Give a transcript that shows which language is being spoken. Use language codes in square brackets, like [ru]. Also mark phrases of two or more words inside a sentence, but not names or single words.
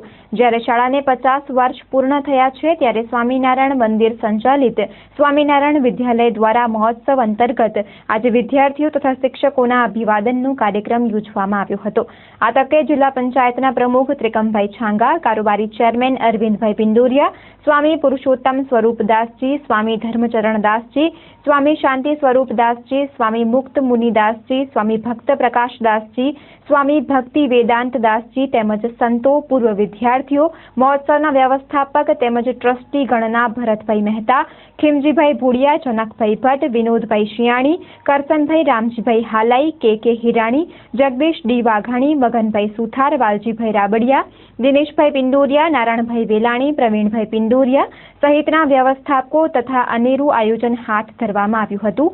[gu] જ્યારે શાળાને 50 વર્ષ પૂર્ણ થયા છે ત્યારે સ્વામિનારાયણ મંદિર સંચાલિત સ્વામિનારાયણ વિદ્યાલય દ્વારા મહોત્સવ અંતર્ગત આજે વિદ્યાર્થીઓ તથા શિક્ષકોના અભિવાદનનો કાર્યક્રમ યોજવામાં આવ્યો હતો। આ તકે જિલ્લા પંચાયતના પ્રમુખ ત્રિકમભાઈ છાંગા, કારોબારી ચેરમેન અરવિંદભાઈ પિંડોરિયા, સ્વામી પુરુષોત્તમ સ્વરૂપદાસજી, સ્વામી ધર્મચરણદાસજી, स्वामी शांति स्वरूपदासजी, स्वामी मुक्त मुनिदासजी, स्वामी भक्त प्रकाशदासजी, स्वामी भक्ति वेदांत दासजी તેમજ સંતો, પૂર્વ વિદ્યાર્થીઓ, મહોત્સવના વ્યવસ્થાપક તેમજ ટ્રસ્ટી ગણના ભરતભાઈ મહેતા, ખીમજીભાઈ ભુડિયા, જનકભાઈ ભટ્ટ, વિનોદભાઈ શિયાણી, કરસનભાઈ રામજીભાઈ હાલાઈ, કે હિરાણી, જગદીશ ડી વાઘાણી, મગનભાઈ સુથાર, વાલજીભાઈ રાબડિયા, દિનેશભાઈ પિંડોરિયા, નારાયણભાઈ વેલાણી, પ્રવીણભાઈ પિંડોરિયા સહિતના વ્યવસ્થાપકો તથા અનેરું આયોજન હાથ ધરવામાં આવ્યું હતું।